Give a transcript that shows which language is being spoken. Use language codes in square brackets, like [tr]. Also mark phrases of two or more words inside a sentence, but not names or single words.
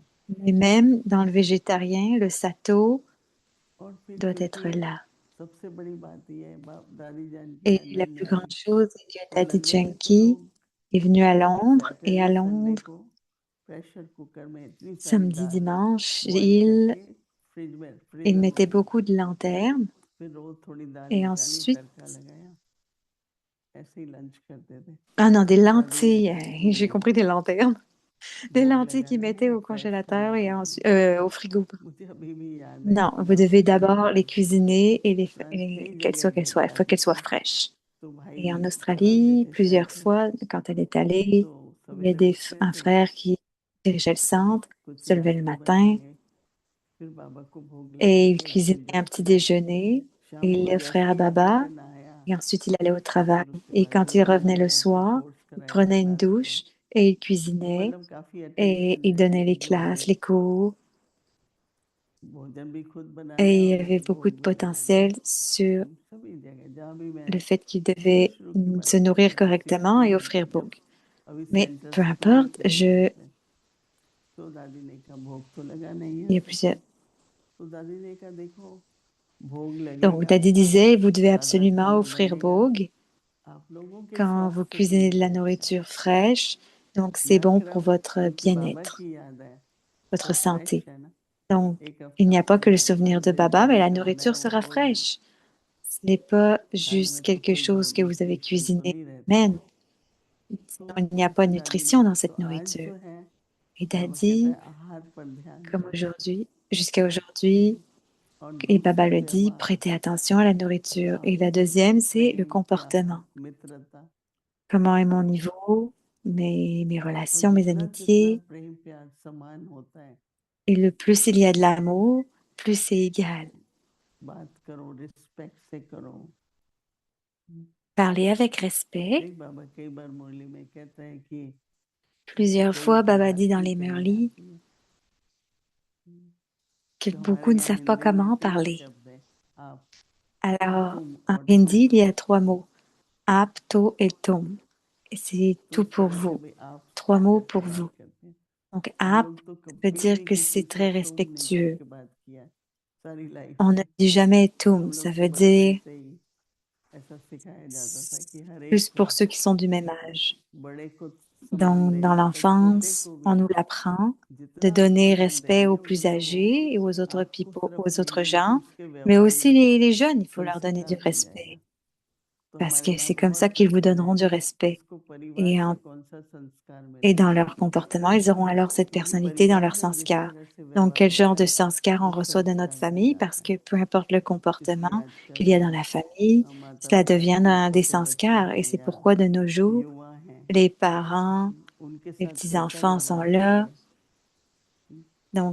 [fr] mais même dans le végétarien, le sato [hi] और फिर [fr] doit [hi] क्योंकि [fr] être là. [hi] सबसे बड़ी बात ये है, बाप दादी जान की [fr] Et la [hi] लंदन [fr] plus [hi] आई, [fr] grande chose, c'est que [hi] तो [fr] Daddy [hi] लंदन में तो [fr] Chenki [hi] लोग [fr] est venu à Londres et à [en] Saturday Sunday [fr] Londres, [hi] को [en] pressure cooker [hi] में इतनी सारी [fr] samedi, [hi] दाल [fr] dimanche, [hi] बॉईल करके फ्रिज में [fr] il [hi] फ्रीजर में [fr] mettait [hi] रख [fr] beaucoup [hi] देते, [fr] de lanternes [hi] फिर रोज थोड़ी दाल [fr] et [hi] निकाली, [fr] ensuite, [hi] तड़का लगाया, ऐसे ही लंच करते थे। [fr] ah non, des [hi] तो दादी ने [fr] lentilles, [hi] कहा कि [fr] j'ai compris des lanternes, des [hi] भोग [fr] lentilles qu'ils [hi] लगाना [fr] mettaient [hi] है [fr] au [hi] फ्रेश [fr] congélateur [hi] खाना [fr] et [hi] बनाना [fr] ensuite, [hi] है। [fr] au frigo. [hi] मुझे अभी भी याद है [fr] Non, [hi] कि [fr] vous [hi] बाप [fr] devez [hi] दादी [fr] d'abord les cuisiner et [hi] कई [fr] qu'elles [hi] जगह [fr] soient, il faut [hi] जाती [fr] qu'elles soient [hi] थी, [fr] fraîches. [hi] तो भाई [fr] Et en [hi] पढ़ाते [fr] Australie, [hi] थे [fr] plusieurs [hi] सेंटर, [fr] fois, quand elle est allée, [hi] तो [fr] il y a [hi] सवेरे उठते [fr] un [hi] थे, [fr] frère qui dirigeait le centre, [hi] कुछ [fr] se levait le [hi] नाश्ते [fr] matin [hi] बनाएंगे, फिर बाबा को भोग [fr] et il [hi] लगाएंगे, [fr] cuisinait [hi] फिर [fr] un [hi] जाते [fr] petit [hi] थे। [fr] déjeuner et [hi] शाम [fr] il [hi] को [fr] l'offrait [hi] जैसे [fr] à [hi] ही आते [fr] Baba [hi] थे नहाया, [fr] et ensuite il allait au [hi] तो [fr] travail. [hi] फिर उसके [fr] Et [hi] बाद [fr] quand il [hi] लंदन [fr] revenait [hi] में [fr] le [hi] जाके [fr] soir, [hi] कोर्स [fr] il [hi] कराया [fr] prenait une [hi] क्लास का, [fr] douche et il [hi] तो [fr] cuisinait [hi] मतलब काफी [fr] et [hi] अटेंशन [fr] il [hi] रहती [fr] donnait [hi] थी [fr] les [hi] कि मुझे [fr] classes, les cours. [hi] भोजन भी खुद बनाना है [fr] Et il y [hi] और [fr] avait [hi] मुझे [fr] beaucoup [hi] भोग [fr] de [hi] भी लगाना है। [fr] potentiel sur [hi] सभी जगह जहाँ भी मैं [fr] le fait qu'il [hi] शुरू [fr] devait [hi] शुरू की [fr] se [hi] बात कर [fr] nourrir [hi] रहा हूँ, [fr] correctement et [hi] 16 [fr] offrir [hi] जब [fr] Bog. [hi] अभी [fr] Mais peu [hi] सेंटर्स खुले [fr] importe, [hi] थे यूएस में, तो दादी ने कहा भोग तो लगाना ही है [fr] il y a [hi] सबको, [fr] plusieurs. [hi] तो दादी ने कहा देखो भोग [fr] Donc, [hi] लगेगा, [fr] Daddy disait, vous devez [hi] सादा [fr] absolument [hi] खाना [fr] offrir [hi] बनेगा, [fr] Bog [hi] आप लोगों के [fr] quand vous [hi] स्वास्थ्य के [fr] cuisinez de [hi] लिए [fr] la [hi] अच्छा है, [fr] nourriture fraîche. Donc, c'est [hi] न [fr] bon pour [hi] सिर्फ [fr] votre [hi] क्योंकि बाबा [fr] bien-être, [hi] की याद है तो [fr] votre [hi] फ्रेश [fr] santé. [hi] है ना, [fr] Donc, [hi] एक [fr] il [hi] हफ्ता [fr] n'y a pas que le [hi] पुराना [fr] souvenir [hi] पाँच [fr] de [hi] दिन [fr] Baba, mais [hi] पहले [fr] la [hi] का बनाया [fr] nourriture [hi] हुआ [fr] sera [hi] भोजन [fr] fraîche. Ce n'est pas [hi] खाने [fr] juste [hi] में तो [fr] quelque [hi] कोई [fr] chose que vous avez [hi] न्यूट्रिशन तो [fr] cuisiné [hi] नहीं रहता [fr] semaine. [hi] है। तो [fr] Sinon, il n'y a pas [hi] ऐसे [fr] de [hi] दादी ने [fr] nutrition dans [hi] कहा, तो [fr] cette [hi] आज [fr] nourriture. [hi] जो है [fr] Et [hi] बाबा कहता [fr] Daddy, [hi] है आहार पर ध्यान [fr] comme [hi] दो, [fr] aujourd'hui, jusqu'à aujourd'hui, [hi] और [fr] et Baba [hi] दूसरा [fr] le dit, [hi] व्यवहार [fr] prêtez attention à la nourriture. [hi] अच्छा [fr] Et la [hi] हो, [fr] deuxième, c'est le [hi] प्रेम [fr] comportement. [hi] प्यार मित्रता, [fr] Comment est mon niveau, mes [hi] और [fr] relations, mes [hi] जितना जितना [fr] amitiés. [hi] प्रेम प्यार समान होता है, [fr] Et le plus il y a de l'amour, plus c'est égal. [hi] बात करो रिस्पेक्ट से करो। [fr] Parler avec respect. [hi] देख बाबा कई बार मुरली में कहते हैं कि [fr] Plusieurs [hi] कोई [fr] fois, [hi] से [fr] Baba dit dans les [hi] बातचीत नहीं [fr] Murli [hi] आती है, [fr] que [hi] तो हमारे [fr] beaucoup ne [hi] यहाँ [fr] savent pas [hi] हिंदी में [fr] comment [hi] तीन [fr] parler. [hi] शब्द है, आप, [fr] Alors, [hi] तुम [fr] en [hi] और [fr] hindi, [hi] तुम, [fr] il y a trois mots. Ap, to et tum. Et c'est [hi] तो [fr] tout [hi] उस [fr] pour [hi] तरह से [fr] vous. [hi] भी आप [fr] Trois mots [hi] करके [fr] pour [hi] बात [fr] vous. [hi] करते हैं। [fr] Donc, [hi] हम [fr] ap, [hi] लोग तो [fr] ça veut [hi] कभी [fr] dire [hi] भी [fr] que [hi] किसी [fr] c'est [hi] से [fr] très [hi] तुम नहीं कह [fr] respectueux. [hi] के बात किया सारी लाइफ [fr] On ne [hi] में। [fr] dit jamais [hi] हम [fr] tum. [hi] लोग [fr] Ça [hi] को [fr] veut [hi] बचपन [fr] dire [hi] से ही ऐसा सिखाया जाता था कि हर [fr] plus [hi] एक को, [fr] pour ceux qui sont du même âge. [hi] बड़े को सम्मान [fr] Dans [hi] देना, पर छोटे [fr] l'enfance, [hi] को [fr] on [hi] भी [fr] nous l'apprend de [hi] जितना आप [fr] donner [hi] सम्मान [fr] respect aux [hi] देंगे [fr] plus [hi] उतना वो [fr] âgés et [hi] आपको सिर्फ [fr] aux [hi] नहीं [fr] autres [hi] बल्कि [fr] gens, [hi] उसके [fr] mais [hi] व्यवहार [fr] aussi [hi] में [fr] les jeunes, il faut leur donner du [hi] संस्कार बन जाएगा। [fr] respect [hi] तो [fr] parce [hi] हमारे [fr] que [hi] यहाँ [fr] c'est comme ça [hi] बहुत [fr] qu'ils vous [hi] क्वेश्चन [fr] donneront [hi] है, [fr] du respect. [hi] इसको परिवार [fr] Et, [hi] से [fr] en- [hi] कौन सा संस्कार [fr] et [hi] मिलता [fr] dans [hi] है, [fr] leur comportement, ils auront alors cette [hi] क्योंकि [fr] personnalité dans leur [hi] परिवार में जिस [fr] sanskar. [hi] तरह से [fr] Donc, [hi] व्यवहार [fr] quel genre [hi] होता [fr] de [hi] है [fr] sanskar on [hi] वो [fr] reçoit de notre [hi] संस्कार बन [fr] famille? Parce [hi] जाता है। [fr] que peu importe le comportement [hi] इसलिए [fr] qu'il y a [hi] आजकल [fr] dans la famille, [hi] माता [fr] cela [hi] पिता [fr] devient des [hi] छोटे बच्चे [fr] sanskars. Et [hi] हैं [fr] c'est [hi] या [fr] pourquoi de nos jours, [hi] युवा हैं, [fr] les parents, [hi] उनके [fr] les [hi] साथ कैसा [fr] petits-enfants sont [hi] व्यवहार [fr] là. [hi] करें। तो, [fr] Donc, quel genre de [hi] उनमें से [fr] comportement on prend [hi] शिवानी [fr] d'eux? [hi] बहन बहुत इस बात [fr] Donc, [hi] पर